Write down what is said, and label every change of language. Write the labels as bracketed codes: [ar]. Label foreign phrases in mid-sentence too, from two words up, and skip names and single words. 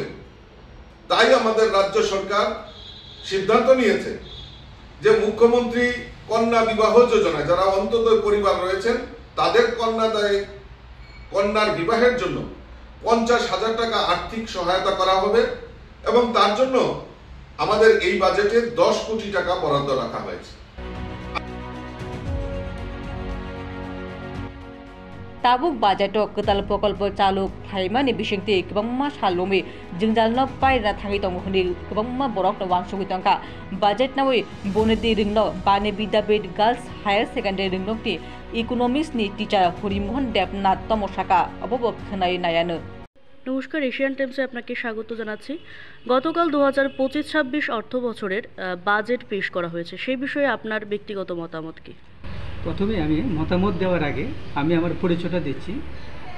[bn] তাই আমাদের রাজ্য সরকার সিদ্ধান্ত নিয়েছে যে মুখ্যমন্ত্রী কন্যা বিবাহ যোজনা যারা অন্তোদয় পরিবার রয়েছেন তাদের কন্যার বিবাহের জন্য 50,000 টাকা আর্থিক সহায়তা করা হবে এবং তার জন্য আমাদের এই বাজেটে 10 কোটি টাকা বরাদ্দ রাখা হয়েছে। [trp] Tabuk budgeto ketal pokolpo chalu khaimani bisingti kebangma salomi jingjalno paira thangi tongkhoni kebangma borok no wangsugui tangka budget nawi bonedi ringno bane bidapit [en] girls higher secondary [trp] ringnokti economics ni teacher হরিমোহন দেবনাথ তমসাকা অববক খনাই নায়ানো। [bn] নমস্কার, এশিয়ান টাইমসে আপনাকে স্বাগত জানাচ্ছি। গতকাল 2025-26 অর্থ বছরের বাজেট পেশ করা হয়েছে, সেই বিষয়ে আপনার ব্যক্তিগত মতামত কি? প্রথমে আমি মতামত দেওয়ার আগে আমি আমার পরিচয়টা দিচ্ছি।